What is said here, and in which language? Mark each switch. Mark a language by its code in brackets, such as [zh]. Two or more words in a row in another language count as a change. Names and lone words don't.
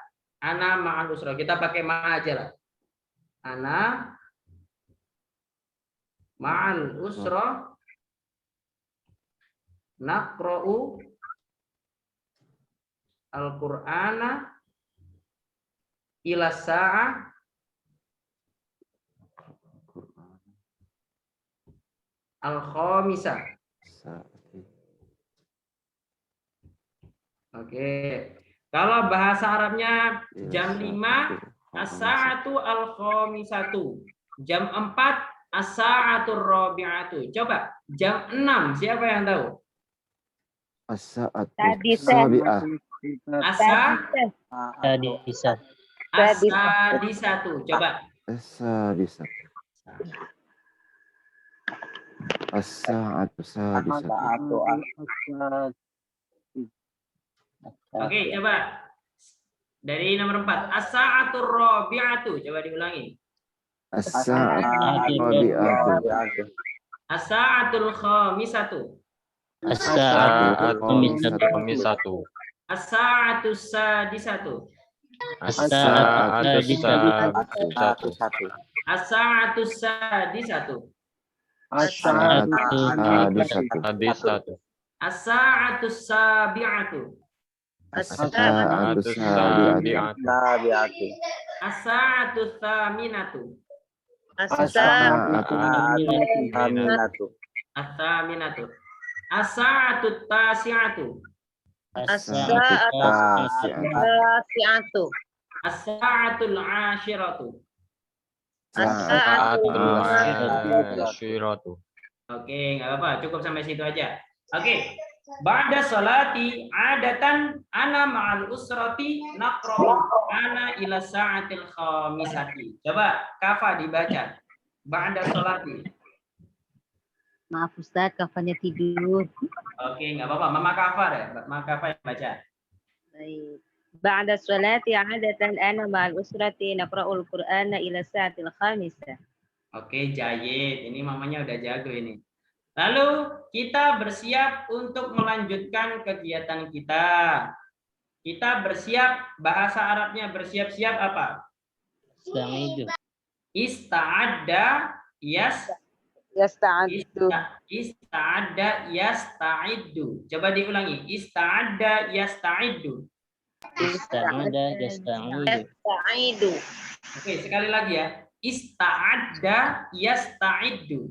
[ar] أنا مع الأسرة. [id] Kita pakai ma' aja lah. [ar] أنا مع الأسرة نقرأ القرآن إلى الساعة الخامسة. [id] Oke. Kalau bahasa Arabnya jam 5 [ar] الساعة الخامسة. Jam 4 الساعة الرابعة. [id] Coba jam 6 siapa yang tahu? [ar] As-sa'atu Sadisah. sabi'ah. Sadisah. As-sadisatu. Coba. السادسة الساعة سادسة. [id] Oke, coba. Dari nomor 4. [ar] الساعة الرابعة. [id] Coba diulangi. [ar] الساعة رابعة. الساعة الخامسة. As-sa'atu As-sa'atu الساعة السادسة. As-sa'atu As-sa'atu satu. الساعة السادسة. الساعة سادسة. Hadis satu. الساعة السابعة. الساعة سابعة. الساعة الثامنة. As-sa'atu الثامنة الساعة التاسعة. Si'atu. الساعة العاشرة. ساعة العاشرة. [id] Oke, nggak apa-apa, cukup sampai situ aja. Oke. [ar] بعد الصلاة عادة أنا مع الأسرة نقرأ أنا إلى ساعة الخامسة. [id] Coba Kafa dibaca. [ar] بعد الصلاة. [id] Maaf Ustaz, kafannya tidur. Oke, nggak apa-apa. Mama Kafa deh. Mama Kafa yang baca. Baik. [ar] بعد الصلاة عادة أنا مع الأسرة نقرأ القرآن إلى ساعة الخامسة. [id] Oke, Jayid. Ini mamanya udah jago ini. Lalu kita bersiap untuk melanjutkan kegiatan kita. Kita bersiap, bahasa Arabnya bersiap-siap apa? [ar] Ista'adda Yasta'addu. استعد يستعد. [id] Coba diulangi. [ar] استعد يستعد. Yasta'idu. [id] Oke, sekali lagi ya. [ar] استعد يستعد.